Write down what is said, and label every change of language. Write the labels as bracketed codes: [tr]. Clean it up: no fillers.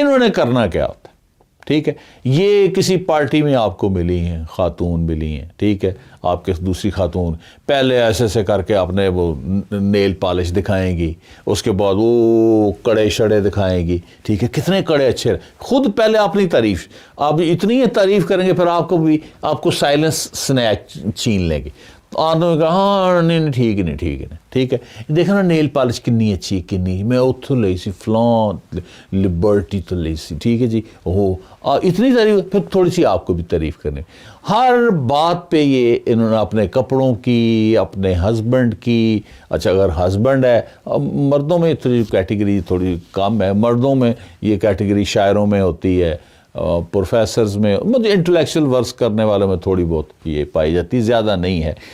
[ur] انہوں نے کرنا کیا ہوتا ہے؟ ٹھیک ہے، یہ کسی پارٹی میں آپ کو ملی ہیں، خاتون ملی ہیں، ٹھیک ہے، آپ کے دوسری خاتون پہلے ایسے کر کے اپنے وہ نیل پالش دکھائیں گی، اس کے بعد وہ کڑے شڑے دکھائیں گی. ٹھیک ہے، کتنے کڑے اچھے، خود پہلے اپنی تعریف، آپ اتنی تعریف کریں گے پھر آپ کو سائلنس سنیچ چھین لیں گے. آدمی کہا ہاں نہیں ٹھیک ہے، [pa] دیکھو نا نیل پالش کنی اچھی، کنی میں اتوں لی سی فلاں لبرٹی تو لی سی. [ur] ٹھیک ہے جی، اتنی تعریف، پھر تھوڑی سی آپ کو بھی تعریف کرنی. ہر بات پہ یہ انہوں نے اپنے کپڑوں کی، اپنے ہسبینڈ کی. اچھا اگر ہسبینڈ ہے، مردوں میں کیٹیگری تھوڑی کم ہے، مردوں میں یہ کیٹیگری شاعروں میں ہوتی ہے، پروفیسرز میں، مطلب انٹلیکچوئل ورکس کرنے والوں میں تھوڑی بہت یہ پائی جاتی، زیادہ نہیں ہے.